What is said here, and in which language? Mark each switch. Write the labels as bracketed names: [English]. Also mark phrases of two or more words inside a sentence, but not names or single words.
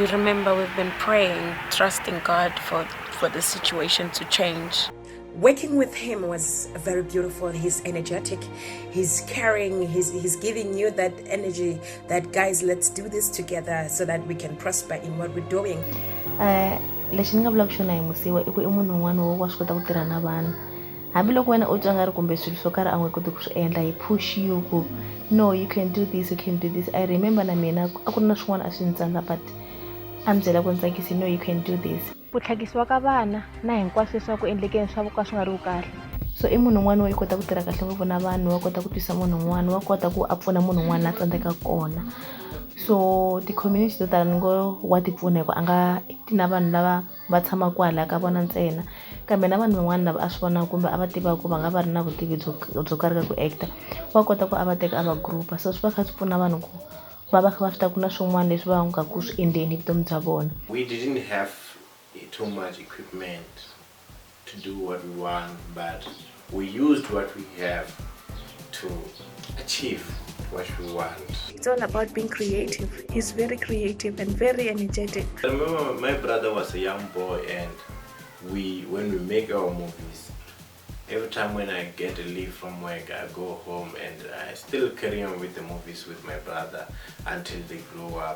[English] You remember we've been praying, trusting God for the situation to change. Working with him was very beautiful. He's energetic, he's caring, he's giving you that energy that, guys, let's do this together so that we can prosper in what we're doing. [Tsonga] Lexi ni nga vulaka xona hi Mosiwa I ku I munhu un'wana wo wa swi kota ku tirha na vanhu. Hambiloko wena u twa nga ri kumbe swilo swo karhi a nga koti ku swi endla, hi [English] push you [Tsonga] ku [English] no, you can do this, you can do this. [Tsonga] I remember na mina a ku ri na swin'wana a swi ni tsandza, but a ni byela ku ni tsakisi, [English] no, you can do this. [Tsonga] Ku tlhakisiwa ka vana na hinkwaswo leswi ku endlekeni swa ka swi nga ri kahle. So I munhu un'wana wo I kota ku tirha kahle ngopfu na vanhu, wa kota ku twisa munhu un'wana, wa kota ku a pfuna munhu un'wana a tsandzeka kona. So ti-community to tala ni ngo wa ti pfuna hikuva a nga ti na vanhu lava va tshamaka kwala ka vona ntsena, kambe na vanhu van'wana lava a swi vona kumbe a va tiva ku va nga va ri na vutivi byo karhi ka ku acta, wa kota ku a va teka a va groupa. So swi va kha swi pfuna vanhu ku va va kha va swi ta ku na swin'wana leswi va nga ku swi endleni vutomi bya vona. [English] We didn't have too much equipment to do what we want, but we used what we have to achieve what we want. It's all about being creative. He's very creative and very energetic. I remember my brother was a young boy, and when we make our movies, every time when I get a leave from work, I go home and I still carry on with the movies with my brother until they grow up.